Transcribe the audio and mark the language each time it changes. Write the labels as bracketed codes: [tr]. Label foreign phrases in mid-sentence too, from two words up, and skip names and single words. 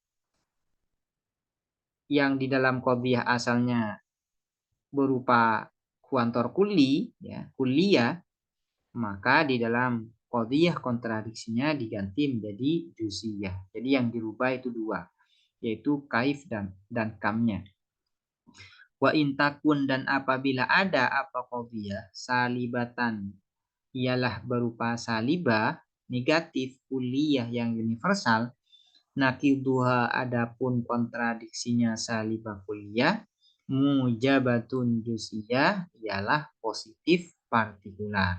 [id] Yang di dalam qadhiyah asalnya berupa kuantor kulli, ya, kulliyah, maka di dalam qadhiyah kontradiksinya diganti menjadi juz'iyah. Jadi yang dirubah itu dua, yaitu kaif dan kamnya. [ar] وإن تكن, [id] dan apabila ada apa [ar] قضية سالبة, [id] ialah berupa salibah negatif kulliyah yang universal, naqiduha adapun kontradiksinya [ar] سالبة كلية, موجبة جزئية [id] ialah positif partikular.